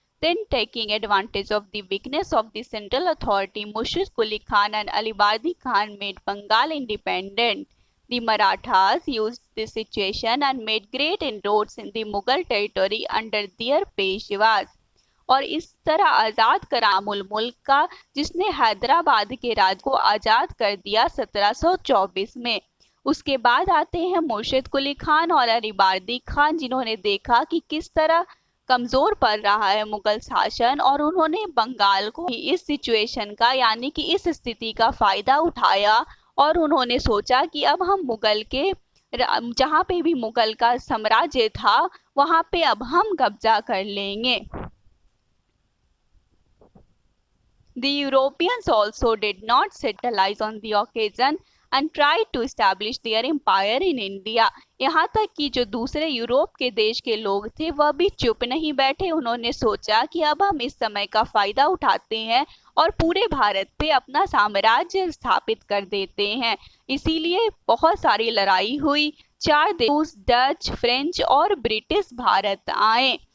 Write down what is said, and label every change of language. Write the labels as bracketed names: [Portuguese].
[English] Then, taking advantage of the weakness of the central authority, Mushrik Quli Khan and Ali Bardi Khan made Bengal independent. The Marathas used this situation and made great inroads in the Mughal territory under their Peshwas. [Hindi] और इस तरह आजाद करामुल मुल्क का, जिसने हैदराबाद के राज को आजाद कर दिया 1724 में। उसके बाद आते हैं मुर्शिद कुली खान और अलीबार्दी खान, जिन्होंने देखा कि किस तरह कमजोर पड़ रहा है मुगल शासन, और उन्होंने बंगाल को इस सिचुएशन का, यानी कि इस स्थिति का फायदा उठाया, और उन्होंने सोचा कि अब हम मुगल के जहाँ पे भी मुगल का साम्राज्य था वहां पे अब हम कब्जा कर लेंगे। [English] The Europeans also did not settle eyes on the occasion and tried to establish their empire in India. [Hindi] यहाँ तक कि जो दूसरे यूरोप के देश के लोग थे वह भी चुप नहीं बैठे। उन्होंने सोचा कि अब हम इस समय का फायदा उठाते हैं और पूरे भारत पे अपना साम्राज्य स्थापित कर देते हैं। इसीलिए बहुत सारी लड़ाई हुई। 4 देश, डच, फ्रेंच और ब्रिटिश भारत आए।